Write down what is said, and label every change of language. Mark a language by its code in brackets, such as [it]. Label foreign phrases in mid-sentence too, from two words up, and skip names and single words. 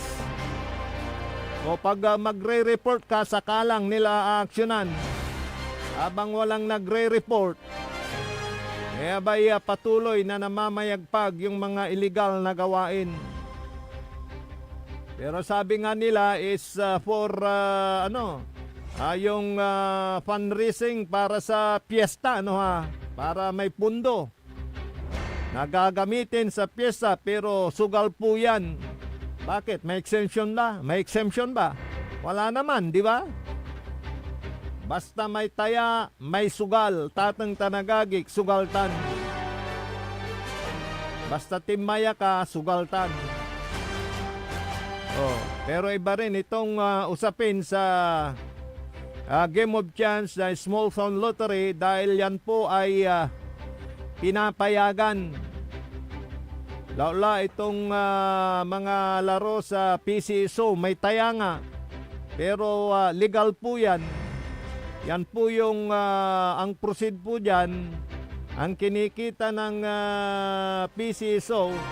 [tl] O pag magre-report ka, sakalang nila aaksyonan. Habang walang nagre-report, abay patuloy na namamayagpag yung mga illegal na gawain. Pero sabi nga nila is for yung fundraising para sa piyesta, para may pundo na gagamitin sa piyesta, pero sugal po yan. Bakit? May exemption ba? May exemption ba? Wala naman, di ba? Basta may taya, may sugal, tatang tanagagik, sugaltan. Basta timaya ka, sugaltan. Pero iba rin itong usapin sa [en] Game of Chance [tl] na [en] small town lottery, [tl] dahil yan po ay pinapayagan. Laula itong mga laro sa PCSO, may taya nga, pero legal po yan. Yan po yung ang proceed po dyan, ang kinikita ng PCSO